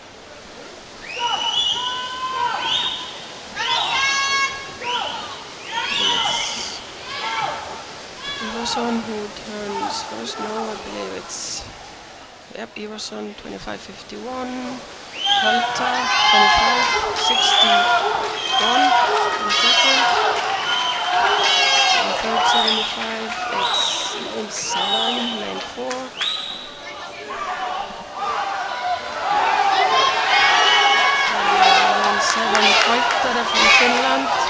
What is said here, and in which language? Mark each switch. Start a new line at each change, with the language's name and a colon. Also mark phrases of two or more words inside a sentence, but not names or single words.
English: Ivarsson who turns first. No, I believe it's Ivarsson 25.51. Holta 25.61 in second. In third 75, it's lane 7, lane 4. Lane 7, Koittare from Finland.